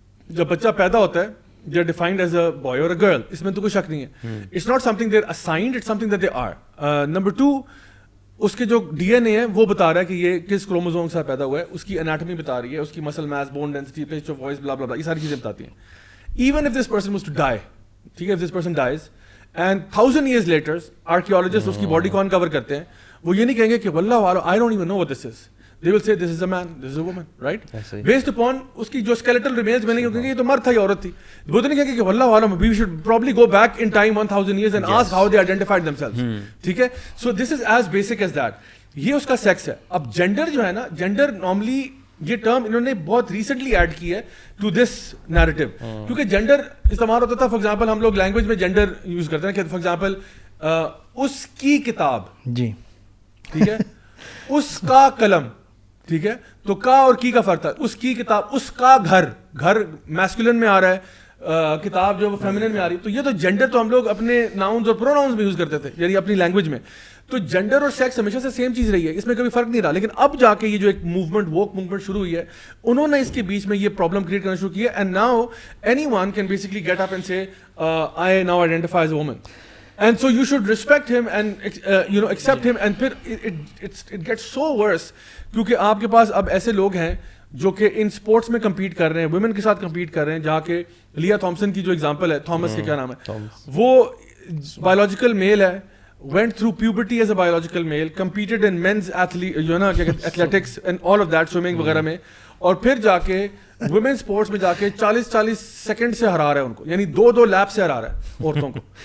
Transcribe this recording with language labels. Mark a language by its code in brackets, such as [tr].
[hi] जब बच्चा पैदा होता है [en] they are defined as a boy or a girl. [hi] इसमें तो कोई शक नहीं है. [en] It's not something they're assigned, it's something that they are. Number 2, [hi] उसके जो DNA है वो बता रहा है कि ये किस क्रोमोसोम से पैदा हुआ है, उसकी एनाटॉमी बता रही है, उसकी muscle mass, bone density, pitch of voice, ब्ला ब्ला ब्ला, ये सारी चीजें बताती हैं. [en] Even if this person was to die, [hi] ठीक है, [en] if this person dies and 1000 years later archaeologists [hi] उसकी बॉडी को अनकवर करते हैं, वो ये नहीं कहेंगे कि वल्लाह वालो [en] I don't even know what this is. They will say this is a man, this is a woman, right? Based upon [hi] उसकी जो [en] skeletal remains [hi] मिलेंगे, क्योंकि ये तो मर्द था या औरत थी. वो तो नहीं कहेंगे कि वल्लाह वाला, [en] we should probably go back in time 1000 years and ask how they identified themselves. [hi] ठीक है? [en] So this is as basic as that. [hi] ये उसका sex है. अब gender जो है ना, gender normally ये term इन्होंने बहुत recently add की है [en] to this narrative. [hi] क्योंकि gender इस्तेमाल होता था, [en] for example [hi] हम लोग language में gender use करते हैं कि for example उसकी किताब, जी, ठीक है, उसका कलम, ठीक है, तो का और की का फर्क था. उसकी किताब, उसका घर मैस्कुलिन में आ रहा है, किताब जो फेमिनिन में आ रही है. तो ये तो जेंडर तो हम लोग अपने नाउन्स और प्रोनाउंस में यूज करते थे, यानी अपनी लैंग्वेज में. तो जेंडर और सेक्स हमेशा से सेम चीज रही है, इसमें कभी फर्क नहीं रहा. लेकिन अब जाके ये जो एक मूवमेंट, वोक मूवमेंट शुरू हुई है, उन्होंने इसके बीच में ये प्रॉब्लम क्रिएट करना शुरू किया. [en] And now anyone can basically get up and say I now identify as a woman. And so you should respect him and accept him. [hi] And फिर [en] it gets so worse, [hi] क्योंकि आपके पास अब ऐसे लोग हैं जो कि इन स्पोर्ट्स में compete कर रहे हैं, women के साथ compete कर रहे हैं, जहाँ के लिया थॉमसन की जो एग्जांपल है, थॉमस के क्या नाम है, वो biological male है, [en] went through puberty as a biological male, competed in men's athletics and all of that, [hi] swimming वगैरह में, और फिर जाके वुमेन स्पोर्ट्स में जाके 40 सेकंड से हरा रहा है उनको, यानी 2 लैप से हरा रहा है औरतों को.